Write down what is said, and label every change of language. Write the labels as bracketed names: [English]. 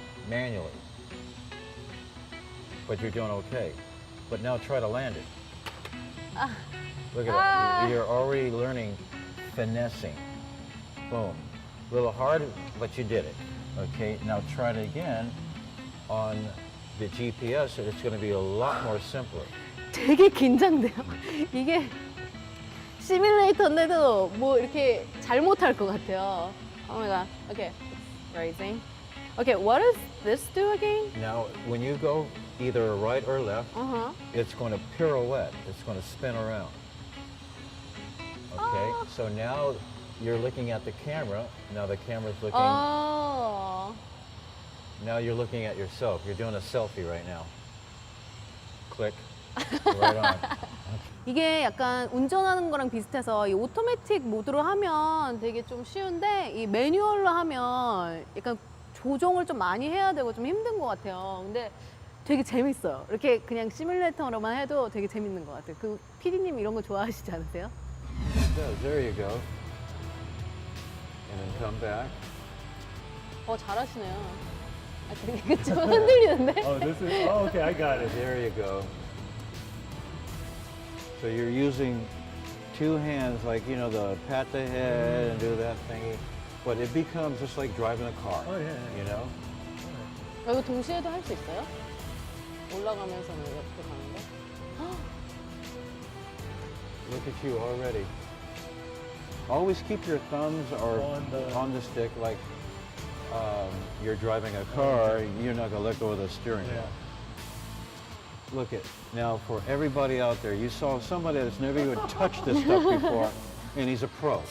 [English] manually, but you're doing okay. But now try to land it. Look at that. You're already learning finessing. Boom. A little hard, but you did it. Okay, now try it again on the GPS, and it's going to be a lot more simpler. [Korean] 되게 긴장돼요. 이게 시뮬레이터인데도 뭐 이렇게 잘못할 것 같아요. [English] Oh my god. Okay. It's rising. Okay, what does this do again? Now, when you go either right or left, Uh-huh. it's going to pirouette. It's going to spin around. Okay, so now you're looking at the camera. Now the camera's looking. Oh. Now you're looking at yourself. You're doing a selfie right now. Click. Right on. [Korean] 이게 약간 운전하는 거랑 비슷해서 이 오토매틱 모드로 하면 되게 좀 쉬운데 이 매뉴얼로 하면 약간 조정을 좀 많이 해야 되고 좀 힘든 것 같아요. 근데 되게 재밌어요. 이렇게 그냥 시뮬레이터로만 해도 되게 재밌는 것 같아요. 그 PD님 이런 거 좋아하시지 않으세요? [English] There you go. And then come back. [Korean] 잘하시네요. 되게 좀 흔들리는데? [English] Oh, this is, oh, okay, I got it. There you go. So you're using two hands, like, you know, the pat the head and do that thingy. But it becomes just like driving a car. Oh, yeah. You know? [Korean] 이거 동시에도 할 수 있어요? 올라가면서는 이렇게 가는 거? [English] Look at you already. Always keep your thumbs or on the stick, like you're driving a car. You're not gonna let go of the steering wheel. Look at, now for everybody out there, you saw somebody that's never even touched this stuff before, and he's a pro.